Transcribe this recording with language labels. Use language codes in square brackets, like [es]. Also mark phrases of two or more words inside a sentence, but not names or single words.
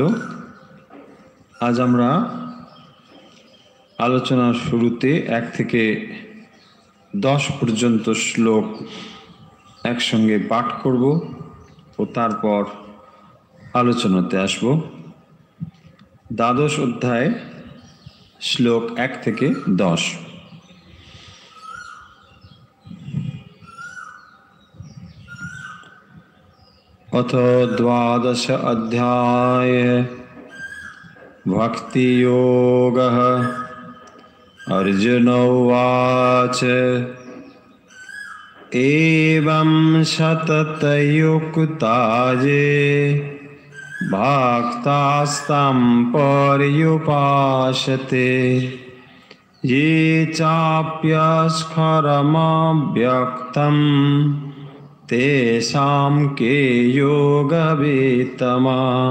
[bn] আজ আমরা আলোচনার শুরুতে 1 থেকে 10 পর্যন্ত শ্লোক একসঙ্গে পাঠ করব ও তারপর আলোচনাতে আসব। দ্বাদশ অধ্যায় শ্লোক 1 থেকে 10। [sa] अथ द्वादश अध्याय भक्तियोगः। अर्जुन उवाच एवं सततयुक्ता ये भक्तास्तं पर्युपासते ये चाप्यस्खरमव्यक्तम् तेषां के योगवेत्तमा।